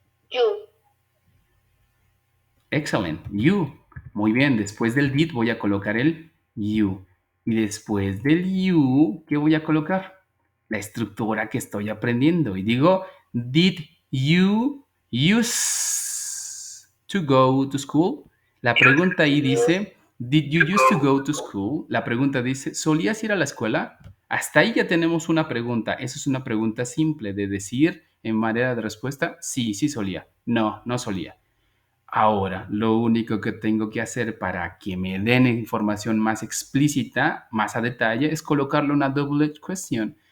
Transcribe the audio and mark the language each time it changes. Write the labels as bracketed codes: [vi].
[en] You. Excellent. You. [es] Muy bien. Después del did voy a colocar el you. Y después del you, ¿qué voy a colocar? La estructura que estoy aprendiendo. Y digo, [en] did you use to go to school? [es] La pregunta ahí dice, [en] did you used to go to school? [es] La pregunta dice, ¿solías ir a la escuela? Hasta ahí ya tenemos una pregunta. Eso es una pregunta simple de decir en manera de respuesta, sí, sí solía. No, no solía. Ahora, lo único que tengo que hacer para que me den información más explícita, más a detalle, es colocarle una double edge question.